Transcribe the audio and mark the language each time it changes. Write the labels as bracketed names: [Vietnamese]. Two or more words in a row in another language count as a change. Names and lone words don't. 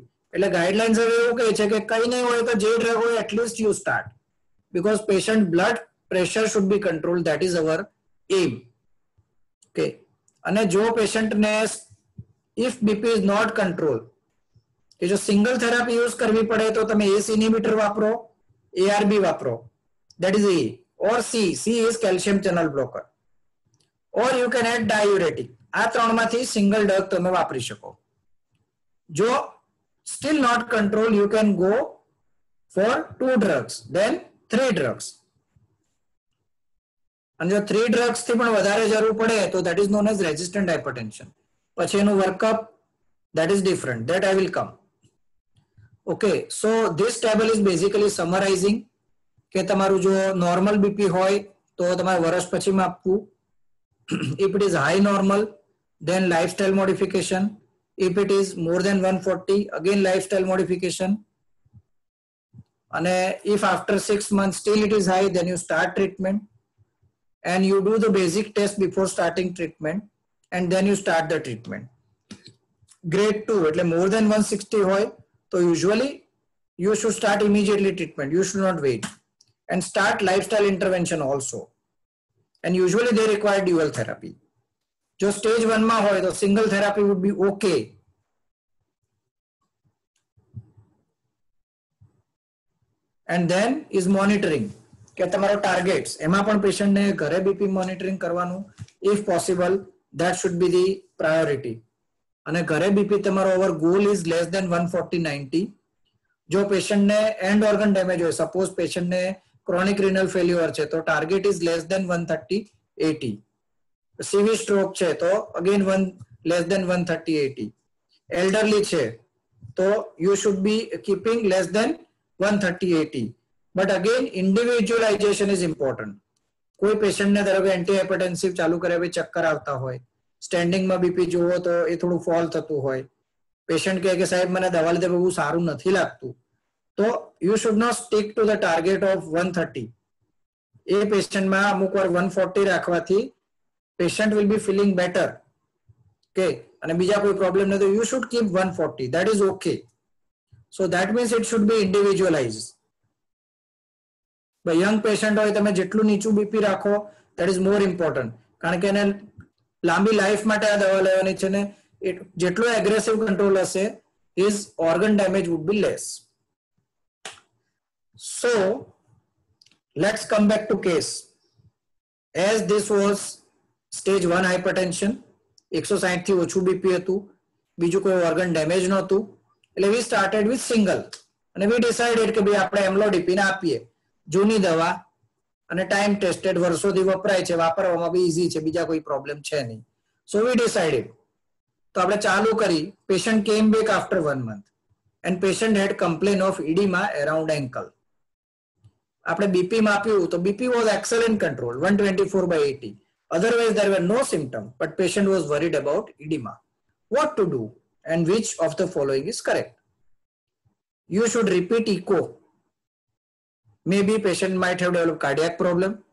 [Gujarati] એટલે ગાઈડલાઇન્સ હવે એવું કહે છે કે કઈ નહીં હોય તો જે ડ્રગ હોય [English] at least you start, because patient blood pressure should be control, that is our aim. [Gujarati] ઓકે, અને જો પેશન્ટને [English] if BP is not control, [Gujarati] કે જો [English] single therapy [Gujarati] યુઝ કરવી પડે તો તમે [English] ACE inhibitor [Gujarati] વાપરો, ARB વાપરો, [English] that is E, or C is calcium channel blocker, or you can add diuretic. [Gujarati] આ ત્રણમાંથી [English] single drug [Gujarati] તમે વાપરી શકો. જો [English] still not control, you can go for 2 drugs, then 3 drugs. [Gujarati] અને જો 3 drugs થી પણ વધારે જરૂર પડે તો [English] that is known as resistant hypertension. [Gujarati] પછી એનું વર્કઅપ, [English] that is different, that I will come. Okay, so this table is basically summarizing [Gujarati] કે તમારું જો [English] normal BP [Gujarati] હોય તો તમારે વર્ષ પછી માપવું. [English] If it is high normal, then lifestyle modification. If it is more than 140, again lifestyle modification. And if after 6 months still it is high, then you start treatment and you do the basic test before starting treatment, and then you start the treatment. Grade 2, એટલે more than 160 [Gujarati] હોય તો [English] usually you should start immediately treatment. You should not wait, and start lifestyle intervention also. And usually they require dual therapy. જો stage 1 [Gujarati] માં હોય તો [English] single therapy would be okay. And then is monitoring, [Gujarati] કે તમારો [English] targets, [Gujarati] એમાં પણ [English] patient [Gujarati] ને ઘરે [English] BP monitoring કરવાનું if possible, that should be the priority. [Gujarati] અને ઘરે [English] BP તમારો our goal is less than 140/90. જો patient ને end organ damage હોય, suppose patient ને chronic renal failure [Gujarati] છે તો [English] target is less than 130/80. CV stroke [Gujarati] છે તો [English] again less than 130/80. elderly [Gujarati] છે તો [English] you should be keeping less than 130/80. but again individualization is important. [Gujarati] કોઈ પેશન્ટ ને ધારો કે એન્ટીહાઇપરટેન્સિવ ચાલુ કર્યા પછી ચક્કર આવતા હોય, સ્ટેન્ડિંગ માં બીપી જુઓ તો એ થોડું ફોલ થતું હોય, પેશન્ટ કહે કે સાહેબ મને દવા લીધે બહુ સારું નથી લાગતું, તો [English] you should not stick to the target of 130. [Gujarati] એ પેશન્ટમાં અમુક વાર 140 રાખવાથી [English] patient will be feeling better. Okay, [Gujarati] અને બીજા કોઈ પ્રોબ્લેમ નથી તો [English] you should keep 140, that is okay. So that means it should be individualized. By young patient [Gujarati] હોય તમે જેટલું નીચું બીપી રાખો [English] that is more important, [Gujarati] કારણ કે એને લાંબી લાઈફ માટે આ દવા લેવાની છે ને જેટલું [English] aggressive control [Gujarati] હશે [English] his organ damage would be less. So let's come back to case. As this was stage 1 hypertension, [Gujarati] 160 થી ઓછું બીપી હતું, બીજું કોઈ [English] organ damage [Gujarati] નહોતું, એટલે [English] we started with single [Gujarati] અને [English] we decided [Gujarati] કે ભાઈ આપણે એમ્લોડિપિન આપીએ, જૂની દવા અને [English] time tested, [Gujarati] વર્ષોથી વપરાય છે, વાપરવામાં બી ઈઝી છે, બીજા કોઈ પ્રોબ્લેમ છે નહીં. [English] So we decided, [Gujarati] તો આપણે ચાલુ કરી. [English] Patient came back after 1 month and patient had complaint of edema around ankle. [Gujarati] આપણે બીપી માપ્યું તો બીપી [English] was excellent control, [Gujarati] 124/80. [English] Otherwise there were no symptoms, but patient was worried about edema. What to do and which of the following is correct? You should repeat echo. Maybe patient might have developed cardiac problem.